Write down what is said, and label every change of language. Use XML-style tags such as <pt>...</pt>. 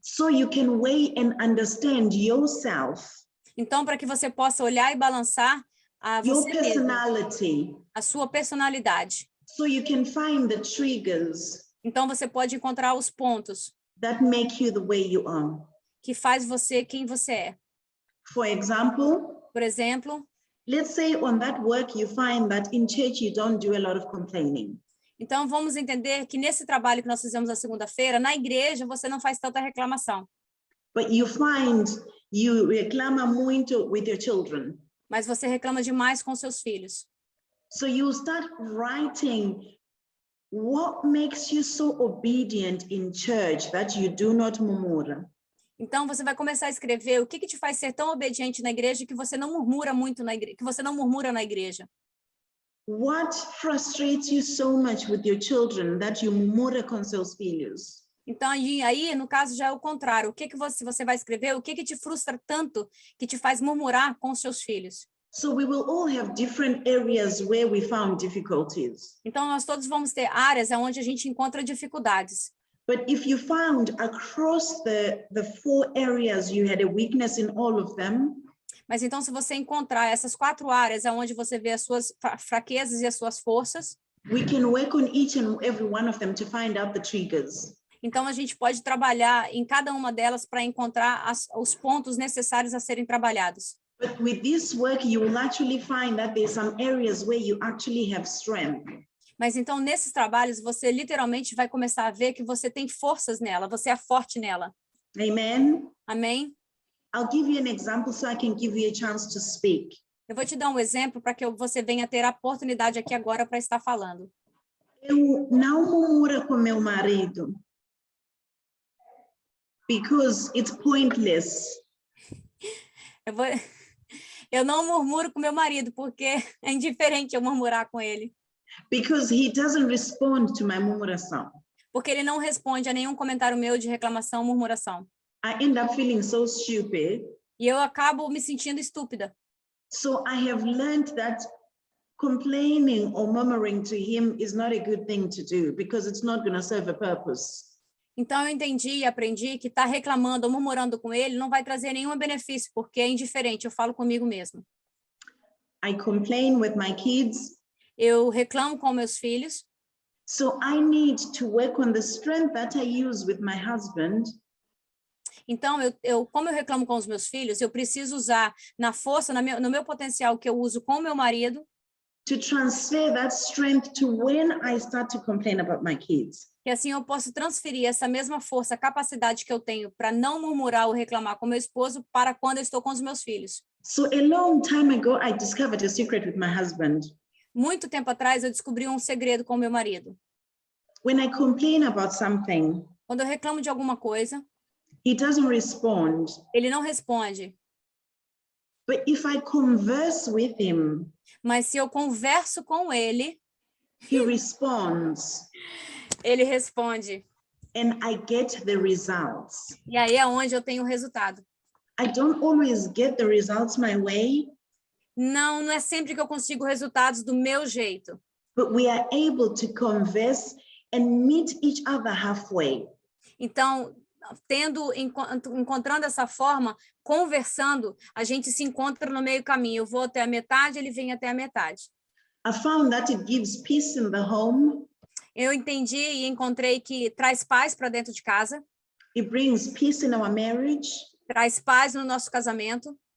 <en>so you can weigh and understand yourself,</en> <pt>Então, para que você possa olhar e balançar a</pt> <en>your</en> <pt>você mesmo,</pt> <en>personality,</en> <pt>a sua personalidade.</pt> <en>so you can find the triggers</en> <pt>Então, você pode encontrar os pontos</pt> <en>that make you the way you are.</en> <pt>que faz você quem você é.</pt> <en>For example,</en> <pt>Por exemplo,</pt> <en>let's say on that work you find that in church you don't do a lot of complaining.</en> <pt>então vamos entender que nesse trabalho que nós fizemos na segunda-feira, na igreja você não faz tanta reclamação,</pt> <en>But you find you</en> <pt>reclama muito</pt> <en>with your children.</en> <pt>mas você reclama demais com seus filhos.</pt> <en>So you start writing what makes you so obedient in church that you do not murmur.</en> <pt>Então você vai começar a escrever o que te faz ser tão obediente na igreja que você não murmura muito na igreja, que você não murmura na igreja.</pt> <en>What frustrates you so much with your children that you</en> <pt>murmura com seus filhos? Então aí no caso já é o contrário. O que você vai escrever? O que te frustra tanto que te faz murmurar com os seus filhos?</pt> <en>So we will all have different areas where we found difficulties.</en> <pt>Então nós todos vamos ter áreas onde a gente encontra dificuldades.</pt> <en>But if you found across the 4 areas you had a weakness in all of them,</en> <pt>Mas então se você encontrar essas 4 áreas onde você vê as suas fraquezas e as suas forças,</pt> <en>we can work on each and every one of them to find out the triggers.</en> <pt>então a gente pode trabalhar em cada uma delas para encontrar os pontos necessários a serem trabalhados.</pt> <en>But with this work, you will actually find that there's some areas where you actually have strength.</en> <pt>Mas então nesses trabalhos você literalmente vai começar a ver que você tem forças nela, você é forte nela.</pt> <en>Amen.</en> <pt>Amém?</pt> <en>I'll give you an example so I can give you a chance to speak.</en> <pt>Eu vou te dar um exemplo para que você venha ter a oportunidade aqui agora para estar falando. Eu não murmuro com meu marido</pt> <en>because it's pointless.</en> <pt>Eu não murmuro com meu marido porque é indiferente eu murmurar com ele.</pt> <en>Because he doesn't respond to my murmuração.</en> <pt>Porque ele não responde a nenhum comentário meu de reclamação ou murmuração.</pt> <en>I end up feeling so stupid.</en> <pt>E eu acabo me sentindo estúpida.</pt> <en>So I have learned that complaining or murmuring to him is not a good thing to do because it's not going to serve a purpose.</en> <pt>Então eu entendi e aprendi que estar reclamando ou murmurando com ele não vai trazer nenhum benefício, porque é indiferente, eu falo comigo mesmo.</pt> <en>I complain with my kids.</en> <pt>Eu reclamo com meus filhos.</pt> <en>So I need to work on the strength that I use with my husband.</en> <pt>Então, como eu reclamo com os meus filhos, eu preciso usar na força, no meu potencial que eu uso com o meu marido,</pt> <en>to transfer that strength to when I start to complain about my kids.</en> <pt>E assim eu posso transferir essa mesma força, capacidade que eu tenho para não murmurar ou reclamar com meu esposo para quando eu estou com os meus filhos.</pt> <en>So a long time ago, I discovered a secret with my husband.</en> <pt>Muito tempo atrás, eu descobri um segredo com meu marido.</pt> <en>When I complain about something,</en> <pt>Quando eu reclamo de alguma coisa,</pt> <en>he doesn't respond.</en> <pt>ele não responde.</pt> <en>But if I converse with him,</en> <pt>Mas se eu converso com ele,</pt> <en>he responds.</en> <pt>Ele responde.</pt> <en>And I get the results.</en> <pt>E aí é onde eu tenho o resultado.</pt> <en>I don't always get the results my way.</en> <pt>Não é sempre que eu consigo resultados do meu jeito.</pt> <en>But we are able to converse and meet each other halfway.</en> <pt>Então, encontrando essa forma, conversando, a gente se encontra no meio caminho. Eu vou até a metade, ele vem até a metade.</pt> <en>I found that it gives peace in the home.</en> <pt>Eu entendi e encontrei que traz paz para dentro de casa.</pt> <en>It brings peace in our marriage.</en> <pt>Traz paz no nosso casamento.</pt>